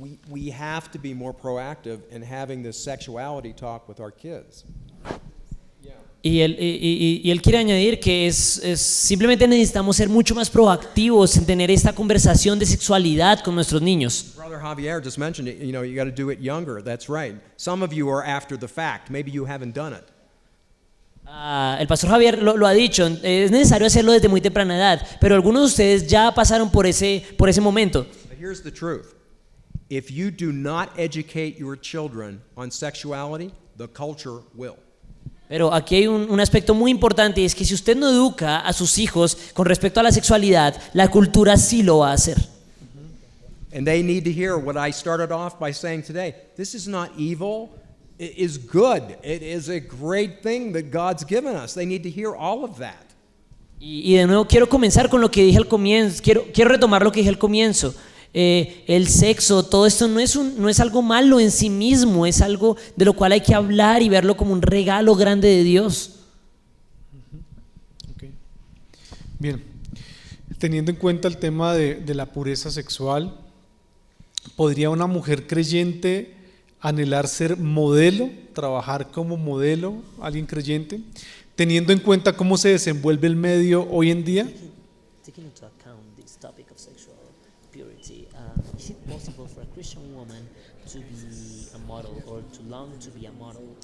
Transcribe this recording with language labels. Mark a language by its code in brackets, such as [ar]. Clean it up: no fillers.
[en] We have to be more proactive in having this sexuality talk with our kids. [es] Y él quiere añadir que simplemente necesitamos ser mucho más proactivos en tener esta conversación de sexualidad con nuestros niños. [en] Brother Javier just mentioned it, you got to do it younger. That's right. Some of you are after the fact. Maybe you haven't done it. [es] El pastor Javier lo ha dicho, es necesario hacerlo desde muy temprana edad, pero algunos de ustedes ya pasaron por ese momento. [en] But here's the truth. If you do not educate your children on sexuality, the culture will. [es] Pero aquí hay un aspecto muy importante, y es que si usted no educa a sus hijos con respecto a la sexualidad, la cultura sí lo va a hacer. [en] And they need to hear what I started off by saying today. This is not evil. It is good. It is a great thing that God's given us. They need to hear all of that. [es] Y de nuevo quiero comenzar con lo que dije al comienzo, quiero retomar lo que dije al comienzo. El sexo, todo esto no es algo malo en sí mismo, es algo de lo cual hay que hablar y verlo como un regalo grande de Dios. [en] Okay. [es] Bien, teniendo en cuenta el tema de la pureza sexual, ¿podría una mujer creyente anhelar ser modelo, trabajar como modelo, alguien creyente, teniendo en cuenta cómo se desenvuelve el medio hoy en día? [en] Taking into account this topic of sexual purity, is it possible for a Christian woman to be a model or to long to be a model?